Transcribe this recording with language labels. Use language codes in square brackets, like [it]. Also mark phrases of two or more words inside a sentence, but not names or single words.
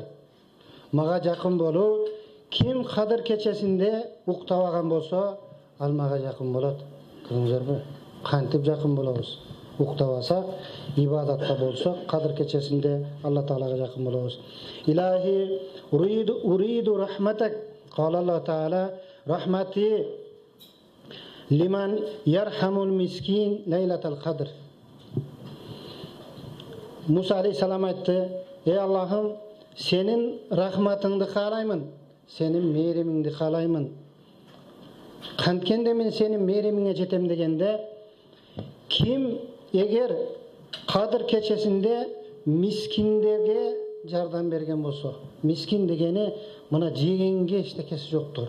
[ky] Мага жакын болуу ким Кадыр кечесинде уктабаган болсо, ал мага жакын болот. Көрдүңүзбү? Кантип жакын болобуз? Уктабасак, ибадатта болсок, Кадыр кечесинде Алла Таалага жакын болобуз. [ar] إلهي أريد رحمتك. قال الله تعالى رحمتي لمن يرحم المسكين ليلة القدر. [ky] Муса алейхиссалам айтты: "Эй Аллахым, сенин рахматыңды каалаймын, сенин мээримиңди каалаймын. Канткенде мен сенин мээримиңе жетем" дегенде, ким эгер Кадыр кечесинде мискиндерге жардам берген болсо, мискин дегени мына жегенге эчтекеси жоктур.